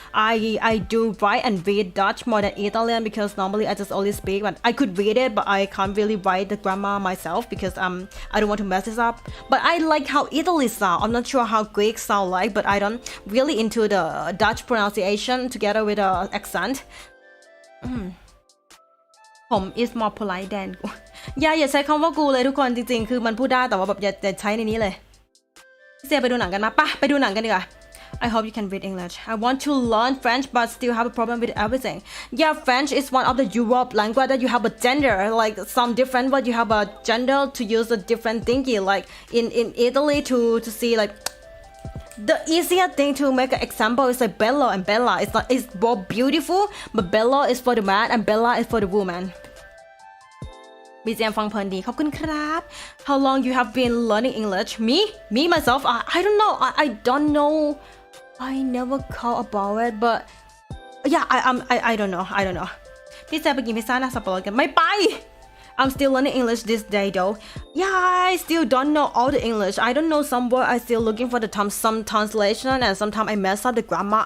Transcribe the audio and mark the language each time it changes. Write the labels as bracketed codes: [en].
[en] I do write and read Dutch more than Italian because normally I just only speak, but I could read it, but I can't really write the grammar myself because I don't want to mess this up. But I like how Italy sound. I'm not sure how Greek sound like, but I don't really into the Dutch pronunciation together with the accent. [th] ผม [en] is more polite than [th] อย่าใช้คำว่ากูเลยทุกคนจริงๆคือมันพูดได้แต่ว่าแบบอย่าใช้ในนี้เลยเสียไปดูหนังกันมาป่ะไปดูหนังกันดีกว่า [en] I hope you can read English. I want to learn French but still have a problem with everything. Yeah, French is one of the Europe language that you have a gender, like some different but you have a gender to use a different thingy, like in Italy to see like the easier thing to make an example is like Bella and Bella. It's both beautiful, but Bella is for the man and Bella is for the woman. BGM [th] ฟังเพลินดีขอบคุณครับ [en] How long you have been learning English? Me myself I don't know I don't know I never call about it but yeah I don't know [th] พี่แซมไปกินพิซซ่าหน้าสับปะรดกันไม่ไป [en] I'm still learning English this day though. Yeah, I still don't know all the English. I don't know some word. I still looking for the some translation and sometimes I mess up the grammar.